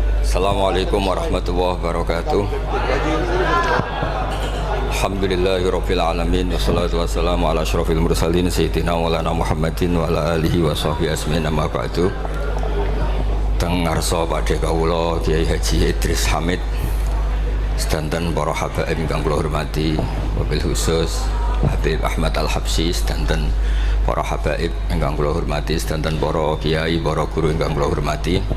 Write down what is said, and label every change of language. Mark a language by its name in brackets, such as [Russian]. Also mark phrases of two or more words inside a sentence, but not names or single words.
[Arabic] السلام عليكم ورحمة الله وبركاته. الحمد لله رب العالمين والصلاة والسلام على أشرف المرسلين سيدنا مولانا محمد وعلى آله وصحبه أجمعين أما بعد. [Javanese] Teng ngarsa padhe kawula Kiai Haji Idris Hamid sedanten para habaib ingkang kula hormati, [Arabic] وبالخصوص [Javanese] Habib Ahmad Al-Habsyi sedanten para habaib ingkang kula hormati, sedanten para kiai, para guru ingkang kula hormati.